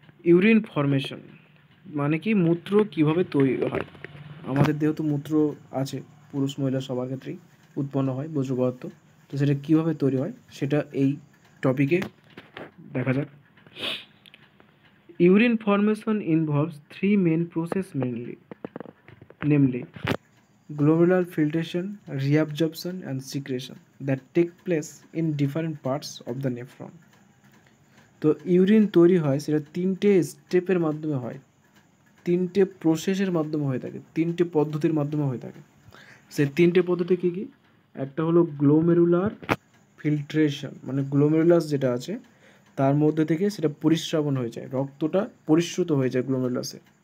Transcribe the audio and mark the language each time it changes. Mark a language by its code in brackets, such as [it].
[bn] Urine formation মানে কি? মূত্র কিভাবে তৈরি হয়। আমাদের দেহ তো মূত্র আছে, পুরুষ মহিলা সবার ক্ষেত্রেই উৎপন্ন হয় বজ্র পদার্থ। তো সেটা কীভাবে তৈরি হয় সেটা এই টপিকে দেখা যাক। [en] Urine formation involves three main processes mainly, namely glomerular filtration, reabsorption, and secretion that take place in different parts of the nephron. [bn] তো ইউরিন তৈরি হয় সেটা তিনটে স্টেপের মাধ্যমে হয়, তিনটে প্রসেসের মাধ্যমে হয়ে থাকে, তিনটে পদ্ধতির মাধ্যমে হয়ে থাকে। সেই তিনটে পদ্ধতি কী কী? একটা হলো গ্লোমেরুলার ফিল্ট্রেশন, মানে গ্লোমেরুলাস যেটা আছে তার মধ্যে থেকে সেটা পরিস্রাবণ হয়ে যায়, রক্তটা পরিশ্রুত হয়ে যায় গ্লোমেরুলাসে।